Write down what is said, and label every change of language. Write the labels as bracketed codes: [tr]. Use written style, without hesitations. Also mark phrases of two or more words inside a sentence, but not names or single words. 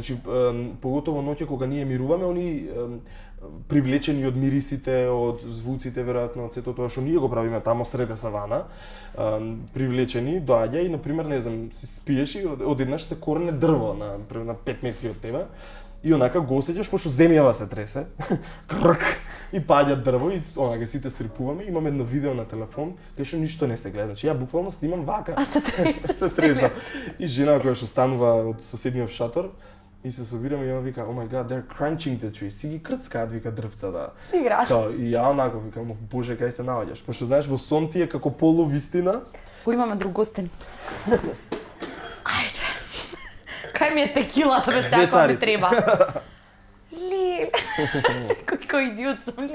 [mk] Значи, поготово ноќе кога ние мируваме, они привлечени од мирисите, од звуците, веројатно од сето тоа што ние го правиме тамо среде савана, привлечени, доаѓа и, например, не знам, си спиеш и одеднаш се корне дрво на 5 метри од тебе и онака го осеќаш, пошто земјава се тресе, крк, и паѓа дрво и онака сите срипуваме. Имам едно видео на телефон, кај што ништо не се гледа. Значи, ја буквално снимам вака. Се треса. И жена која што станува од соседниот шатор, и се собираме и ја вика, [en] oh my god, they're crunching the trees. [mk] Си ги крцкаат, вика, дрвца, да. Играш. И ја онако викам, боже, кај се наоѓаш. Пошто знаеш, во сон ти е како полувистина. Кој имаме друг гостин? Ајде. Кај ми е текилата без таа која ми треба? Лил. Кој идиот сум ли?